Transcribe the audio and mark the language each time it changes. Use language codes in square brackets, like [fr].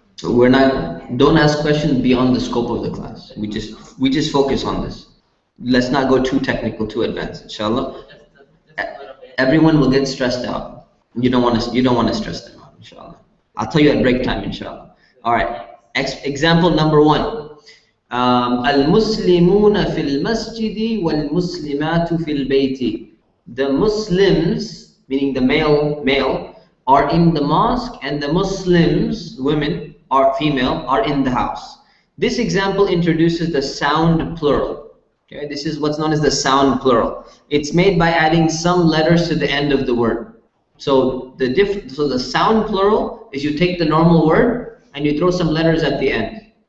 [en] We're not. Don't ask questions beyond the scope of the class. We just focus on this. Let's not go too technical, too advanced. Inshallah. Everyone will get stressed out. You don't want to stress them out. Inshallah. I'll tell you at break time. Inshallah. All right. Example number 1. [ar] المسلمون في المسجد والمسلمات في البيت. [en] The Muslims, meaning the male, are in the mosque, and the Muslims, women, or female, are in the house. This example introduces the sound plural. Okay, this is what's known as the sound plural. It's made by adding some letters to the end of the word. So the sound plural is you take the normal word and you throw some letters at the end.